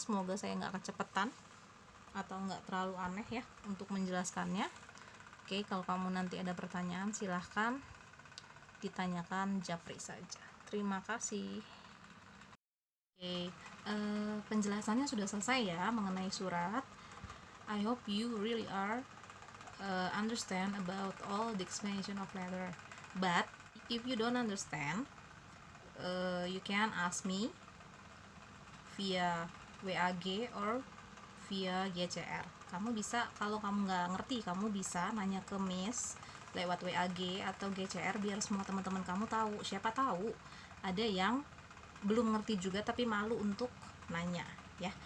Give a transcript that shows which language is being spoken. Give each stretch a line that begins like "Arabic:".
Indonesian: Semoga saya nggak kecepatan atau nggak terlalu aneh ya untuk menjelaskannya. Oke, kalau kamu nanti ada pertanyaan silahkan ditanyakan japri saja. Terima kasih. Oke, penjelasannya sudah selesai ya mengenai surat.
English: I hope you really are understand about all the explanation of letter. But if you don't understand, you can ask me via WAG or via GCR.
Indonesian: Kamu bisa, kalau kamu nggak ngerti, kamu bisa nanya ke Miss lewat WAG atau GCR biar semua teman-teman kamu tahu. Siapa tahu ada yang belum ngerti juga tapi malu untuk nanya ya.